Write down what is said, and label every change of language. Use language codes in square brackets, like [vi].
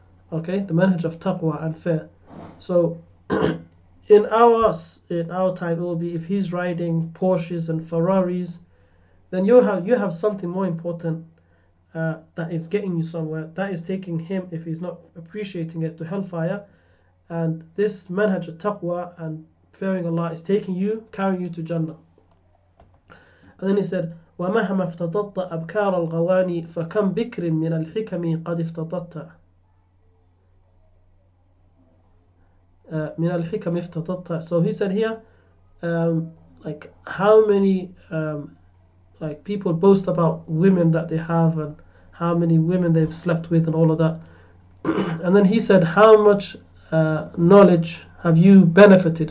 [en] Okay, the manhaj of taqwa and fair. So in our time, it will be if he's riding Porsches and Ferraris, then you have something more important that is getting you somewhere. That is taking him, if he's not appreciating it, to hellfire. And this manhaj of taqwa and fearing Allah is carrying you to Jannah. And then he said, [ar] وَمَهَمَا افْتَضَضْتَ أَبْكَارَ الْغَوَانِ فَكَمْ بِكْرٍ مِنَ الْحِكَمِ قَدْ افْتَضَضْتَ. من الحكم افتضت. [en] So he said here, like how many like people boast about women that they have and how many women they've slept with and all of that. And then he said, how much knowledge have you benefited?